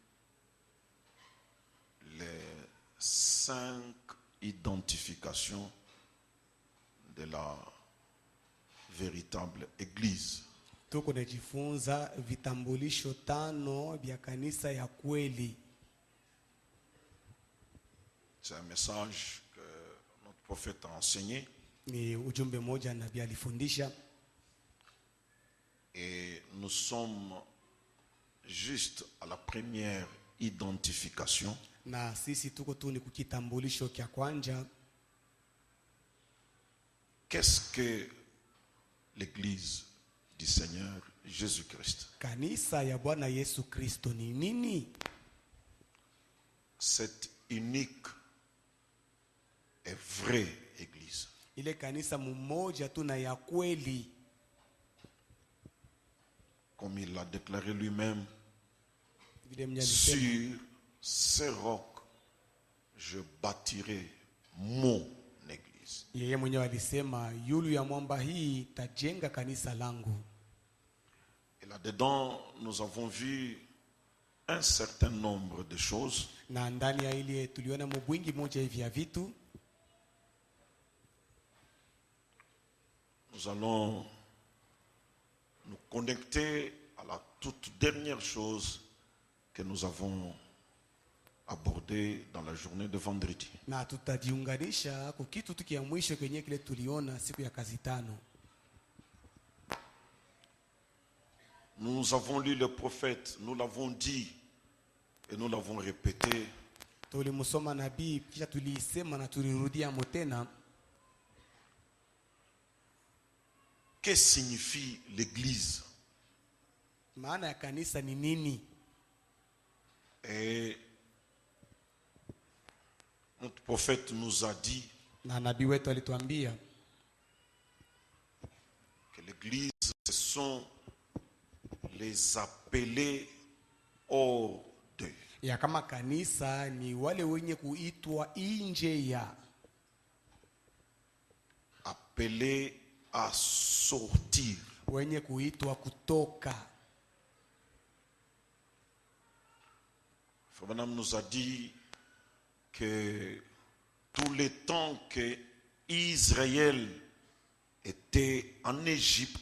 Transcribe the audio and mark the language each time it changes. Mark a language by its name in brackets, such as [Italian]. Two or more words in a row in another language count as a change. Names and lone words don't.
[French] les 5 identification de la véritable église. [Swahili] Tuko najifunza vitambulisho 5 vya kanisa ya kweli. [French] C'est un message que notre prophète a enseigné. [Swahili] Ni ujumbe moja nabii alifundisha. [French] Et nous sommes juste à la première identification. [Swahili] Na sisi tuko tu ni kukitambulisho kya kwanja. [French] Qu'est-ce que l'église du Seigneur Jésus-Christ? [Swahili] Kanisa ya Bwana Yesu Kristo ni nini? [French] Cette unique et vraie église. [Swahili] Ile kanisa mmoja tu na ya kweli. [French] Comme il l'a déclaré lui-même, sur ce roc, je bâtirai mon église. [Swahili] Yeye mwenyewe alisema yulu ya mwamba hii tajenga kanisa langu. [French] Et là-dedans, nous avons vu un certain nombre de choses. [Swahili] Na ndani ya ile tuliona mbwingi moja hivi ya vitu. [French] Nous allons nous connecter à la toute dernière chose que nous avons abordée dans la journée de vendredi. [Swahili] Na tutajiunganisha kwa kitu tu kia mwisho kwenye kile tuliona siku ya kazi 5. [French] Nous avons lu le prophète, nous l'avons dit et nous l'avons répété. [Swahili] Tulimsoma nabii kisha tulisema na tulirudia tena. [French] Que signifie l'église? [Swahili] Maana ya kanisa ni nini? [French] Et notre prophète nous a dit [Swahili] na nabii wetu alituambia [French] que l'église, ce sont les appelés hors d'eux. [Swahili] Ya kama kanisa ni wale wenye kuitwa nje ya. [French] À appelés à sortir. [Swahili] wenye kuitwa kutoka. [French] Fabana nous a dit que tout le temps que Israël était en Égypte,